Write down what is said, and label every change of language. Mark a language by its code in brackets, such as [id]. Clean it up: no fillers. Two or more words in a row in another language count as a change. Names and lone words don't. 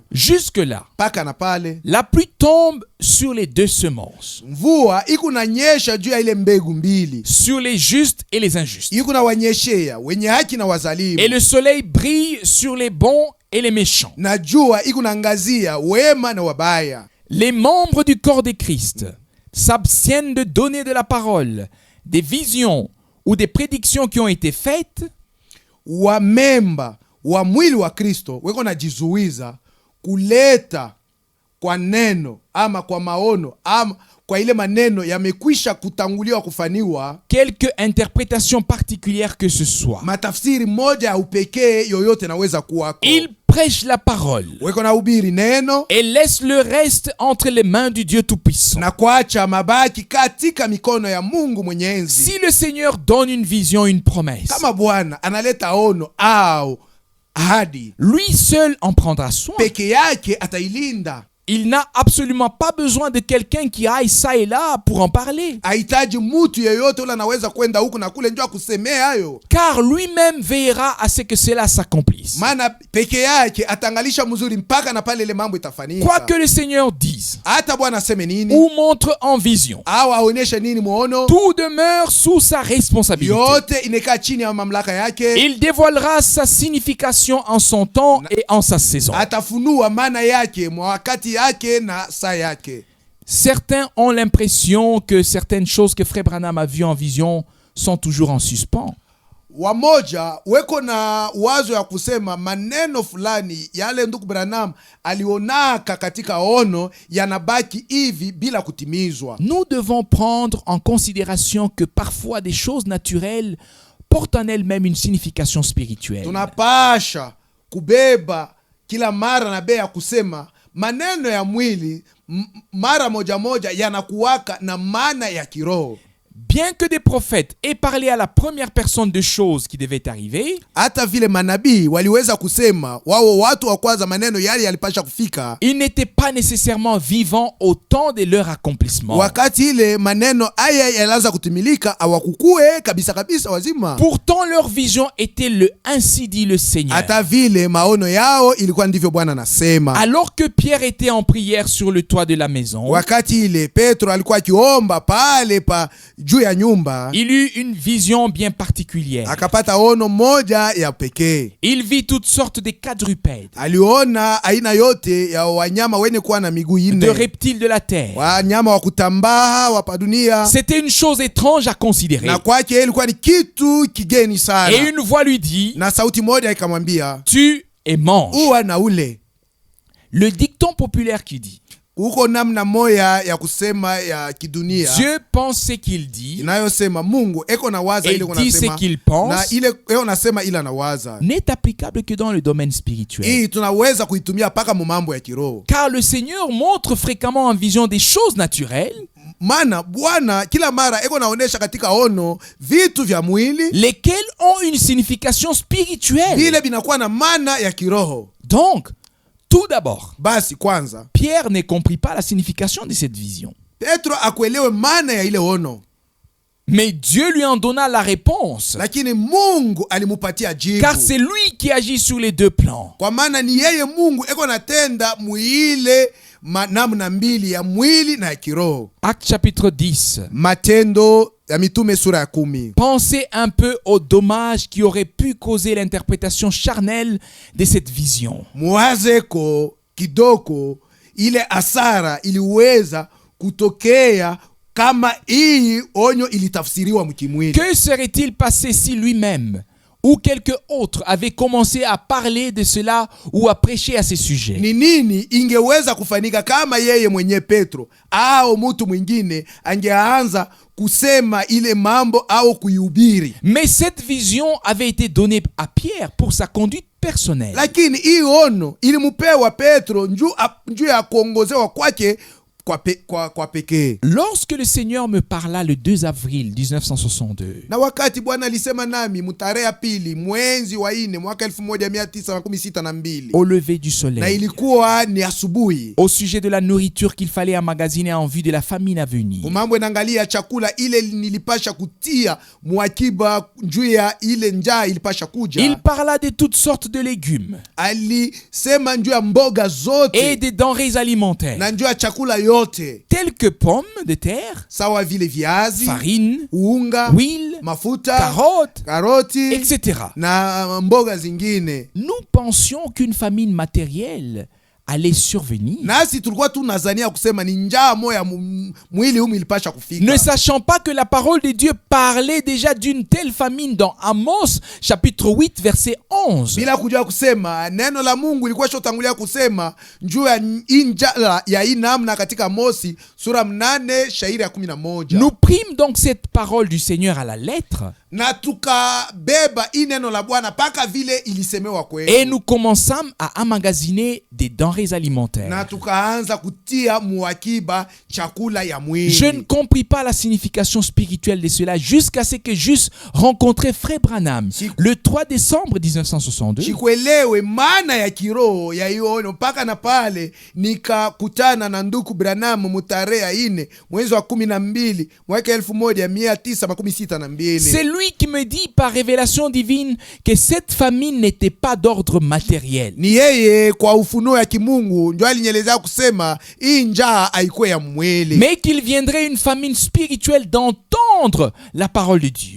[fr] Jusque-là, [sw] Paka na pale [fr] la pluie tombe sur les deux semences, [sw] mvua ikunanyesha juu ya ile mbegu mbili, [fr] sur les justes et les injustes. [sw] ikunawanyeshea wenye haki na wazalimu, [fr] Et le soleil brille sur les bons et les méchants. [sw] na jua ikunangazia wema na wabaya. [fr] Les membres du corps de Christ s'abstiennent de donner de la parole, des visions ou des prédictions qui ont été faites [sw] Wamemba wa mwili wa Kristo weko najizuiza kuleta kwa neno ama kwa maono ama kwa ile maneno yamekwisha kutanguliwa kufaniwa, [fr] quelque interprétation particulière que ce soit. [sw] matafsiri moja ya upekee yoyote naweza kuwako. [fr] Ils prêche la parole [sw] weko na ubiri neno [fr] et laisse le reste entre les mains du Dieu Tout-Puissant. [sw] na kuacha mabaki katika mikono ya Mungu Mwenyezi. [fr] Si le Seigneur donne une vision, une promesse, [sw] Kama Bwana analeta ono au ahadi, [fr] lui seul en prendra soin. [sw] peke yake atailinda. [fr] Il n'a absolument pas besoin de quelqu'un qui aille ça et là pour en parler. [sw] Hahitaji mtu yeyote ule anaweza kwenda huku na kule njoo akusemea hayo, [fr] Car lui-même veillera à ce que cela s'accomplisse. [sw] maana peke yake atangalisha mzuri mpaka na pale ile mambo [fr] Quoi [sw] itafanyika. [fr] que le Seigneur dise [sw] Hata Bwana aseme nini [fr] ou montre en vision, [sw] au aonyeshe nini muono, [fr] tout demeure sous sa responsabilité. [sw] yote inekaa chini ya mamlaka yake. [fr] Il dévoilera sa signification en son temps et en sa saison. [sw] Atafunua maana yake mwa wakati yake na saa yake. [fr] Certains ont l'impression que certaines choses que Frère Branham a vues en vision sont toujours en suspens. [sw] Wamoja weko na wazo ya kusema maneno fulani yale ndugu Branham alionaka katika ono yanabaki hivi bila kutimizwa. [fr] Nous devons prendre en considération que parfois des choses naturelles portent en elles-mêmes une signification spirituelle. [sw] Tunapasha kubeba kila mara na bea kusema maneno ya mwili mara moja moja yanakuwaka na maana ya kiroho. [fr] Bien que des prophètes aient parlé à la première personne de choses qui devaient arriver, [sw] Hata vile manabii waliweza kusema wao watu wa kwanza maneno yale yalipasha kufika, [fr] ils n'étaient pas nécessairement vivants au temps de leur accomplissement. [sw] wakati ile maneno haya yalianza kutimilika hawakukue kabisa kabisa wazima. [fr] Pourtant, leur vision était le ainsi dit le Seigneur. [sw] Hata vile maono yao ilikuwa ndivyo Bwana anasema. [fr] Alors que Pierre était en prière sur le toit de la maison, [sw] Wakati ile Petro alikuwa akiomba pale pa juu ya nyumba, [fr] il eut une vision bien particulière. [sw] akapata ono moja ya pekee. [fr] Il vit toutes sortes de quadrupèdes, [sw] Aliona aina yote ya wanyama wenye kuwa na miguu [fr] de [sw] nne, [fr] reptiles de la terre. [sw] wanyama wa kutambaa wa dunia, [fr] C'était une chose étrange à considérer. [sw] na kwake ilikuwa ni kitu kigeni [fr] Et [sw] sana. [fr] une voix lui dit, [sw] Na sauti moja ikamwambia, [fr] tue et mange. [sw] uwa na ule. [fr] Le dicton populaire qui dit, [sw] Uko namna moya ya kusema ya kidunia [fr] Dieu pense ce qu'il dit [sw] inayosema Mungu eko na waza [fr] et [sw] ile [fr] dit ce [sw] unasema, [fr] qu'il [sw] na [fr] pense, [sw] ile eko nasema ile anawaza. [fr] n'est applicable que dans le domaine spirituel. [sw] Hii tunaweza kuitumia paka mu mambo ya kiroho. [fr] Car le Seigneur montre fréquemment en vision des choses naturelles, [sw] Maana Bwana kila mara eko naonesha katika ono vitu vya mwili [fr] lesquelles ont une signification spirituelle. [sw] vile binakuwa na maana ya kiroho. [fr] Donc, tout d'abord, [sw] Basi kwanza [fr] Pierre ne comprit pas la signification de cette vision. [sw] Petro akuelewe maana ya ile ono, [fr] Mais Dieu lui en donna la réponse. [sw] lakini Mungu alimupatia jibu. [fr] Car c'est lui qui agit sur les deux plans. [sw] Kwa maana ni yeye Mungu eko natenda muile namna mbili ya mwili na ya kiroho. [fr] Acte chapitre 10. [sw] Matendo ya Mitume sura ya 10. [fr] Pensez un peu aux dommages qui auraient pu causer l'interprétation charnelle de cette vision. [sw] Muwazeko kidogo ile asara iliweza kutokea kama hii onyo ilitafsiriwa mkimwili. [fr] Que serait-il passé si lui-même ou quelqu'un autre avait commencé à parler de cela ou à prêcher à ces sujets? [sw] Ni nini ingeweza kufanyika kama yeye mwenye Petro au mtu mwingine angeanza kusema ile mambo au kuihubiri? [fr] Mais cette vision avait été donnée à Pierre pour sa conduite personnelle. [sw] Lakini hii ono ilimupewa Petro njuu ya kuongozewa kwake kwa pekee. [fr] Lorsque le Seigneur me parla le 2 avril 1962, [sw] Na wakati Bwana alisema nami mtarehe ya pili mwezi wa 4 mwaka 1962 [fr] au lever du [sw] na [fr] soleil, [sw] ilikuwa ni asubuhi, [fr] au sujet de la nourriture qu'il fallait emmagasiner en vue de la famine à venir, [sw] mambo inaangalia chakula ile nilipasha kutia mwakiba njuu ya ile njaa ilipasha kuja. [fr] il parla de toutes sortes de légumes [sw] Alisema njuu ya mboga [fr] et [sw] zote [fr] des denrées alimentaires, [sw] na njuu ya chakula yote, [fr] telles que pommes de terre, [sw] sawa vile viazi, [fr] farine, [sw] unga, [fr] huile, [sw] mafuta, [fr] carottes, [sw] karoti [fr] etc. [sw] na mboga zingine. [fr] Nous pensions qu'une famine matérielle allait survenir, [sw] Nasi tulikuwa tunazania kusema ni njaa moya mwili humu ilipasha kufika, [fr] ne sachant pas que la parole de Dieu parlait déjà d'une telle famine dans Amos chapitre 8 verset 11. [sw] bila kujua kusema neno la Mungu ilikuwa shotangulia kusema njuu ya njaa ya hii namna katika Amosi sura 8 shairi ya 11. [fr] Nous prîmes donc cette parole du Seigneur à la lettre [sw] na tukabeba hii neno la Bwana paka vile ilisemewa kwetu, [fr] et nous commençons à emmagasiner des denrées alimentaires. [sw] na tukaanza kutia muakiba chakula ya mwili. [fr] Je ne compris pas la signification spirituelle de cela jusqu'à ce que j'eusse rencontré Frère Branham le 3 décembre 1962. [sw] Sikuelewe maana ya kiroho ya hiyo mpaka na pale nikakutana na ndugu Branham mutarehe 4 mwezi wa 12 mwaka 1962. [fr] C'est lui qui me dit par révélation divine que cette famine n'était pas d'ordre matériel. [sw] Ni yeye kwa ufunuo ya kimungu ndio alinyeleza kusema hii njaa haikuwa ya mwili, [fr] mais qu'il viendrait une famine spirituelle d'entendre la parole de Dieu.